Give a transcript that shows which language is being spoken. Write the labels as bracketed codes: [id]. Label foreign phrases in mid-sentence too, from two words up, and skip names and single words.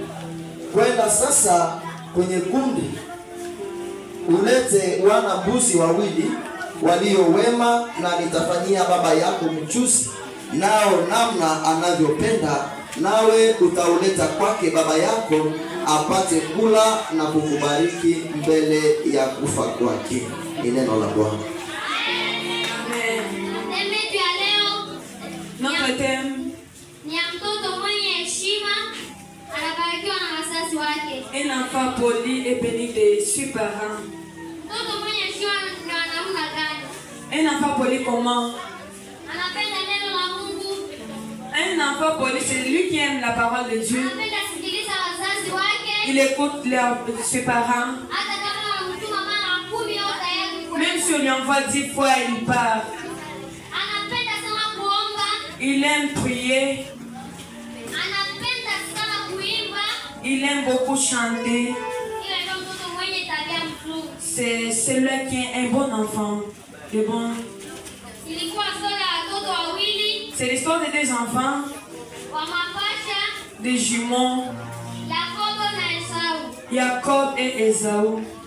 [sw] Kwenda sasa kwenye kundi ulete wana mbuzi wawili walio wema na nitafanyia baba yako mchuzi nao namna anavyopenda, nawe utauleta kwake baba yako apate kula na kukubariki mbele ya kufa kwake. Ni neno la Bwana. [fr] Notre thème [sw] ni mtoto mwenye heshima anabarikiwa na wazazi wake. [fr] Un enfant poli et béni de ses parents. [sw] Mtoto mwenye heshima ni namna gani? [fr] Un enfant poli comment? [sw] Anapenda neno la Mungu. [fr] Un enfant poli c'est lui qui aime la parole de Dieu. [sw] Anapenda kusikiliza wazazi wake. [fr] Il écoute ses parents. [sw] Hata kama anamtuma mara 10 au tayari. [fr] Même si on lui envoie 10 fois, il part. [sw] Anapenda sana kuomba. [fr] Il aime prier. [sw] Anapenda sana kuimba. [fr] Il aime beaucoup chanter. C'est celui qui est un bon enfant. De bon. C'est l'histoire de deux enfants. Des jumeaux. Jacob et Esaü.